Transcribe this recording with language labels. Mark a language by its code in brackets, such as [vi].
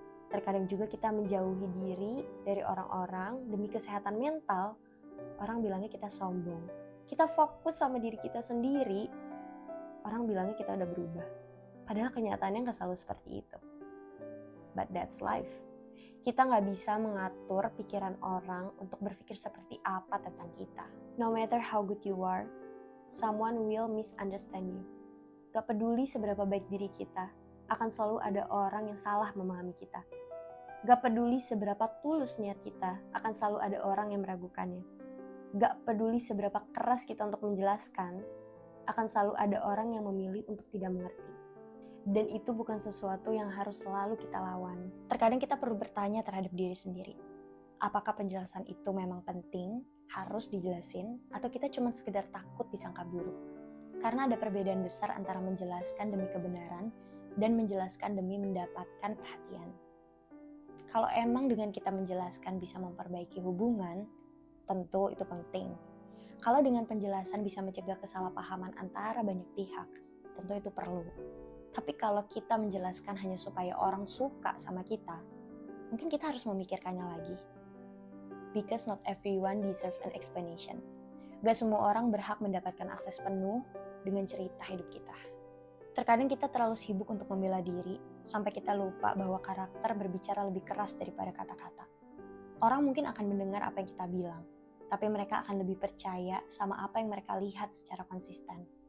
[id] Terkadang juga kita menjauhi diri dari orang-orang demi kesehatan mental, orang bilangnya kita sombong. Kita fokus sama diri kita sendiri, orang bilangnya kita udah berubah. Padahal kenyataannya gak selalu seperti itu. [en] But that's life. [id] Kita gak bisa mengatur pikiran orang untuk berpikir seperti apa tentang kita. [en] No matter how good you are, someone will misunderstand you. [id] Gak peduli seberapa baik diri kita, akan selalu ada orang yang salah memahami kita. Gak peduli seberapa tulus niat kita, akan selalu ada orang yang meragukannya. Gak peduli seberapa keras kita untuk menjelaskan, akan selalu ada orang yang memilih untuk tidak mengerti. Dan itu bukan sesuatu yang harus selalu kita lawan. Terkadang kita perlu bertanya terhadap diri sendiri. Apakah penjelasan itu memang penting, harus dijelasin, atau kita cuma sekedar takut disangka buruk? Karena ada perbedaan besar antara menjelaskan demi kebenaran dan menjelaskan demi mendapatkan perhatian. Kalau emang dengan kita menjelaskan bisa memperbaiki hubungan, tentu itu penting. Kalau dengan penjelasan bisa mencegah kesalahpahaman antara banyak pihak, tentu itu perlu. Tapi kalau kita menjelaskan hanya supaya orang suka sama kita, mungkin kita harus memikirkannya lagi. [en] Because not everyone deserve an explanation. [id] Gak semua orang berhak mendapatkan akses penuh dengan cerita hidup kita. Terkadang kita terlalu sibuk untuk membela diri, sampai kita lupa bahwa karakter berbicara lebih keras daripada kata-kata. Orang mungkin akan mendengar apa yang kita bilang, tapi mereka akan lebih percaya sama apa yang mereka lihat secara konsisten.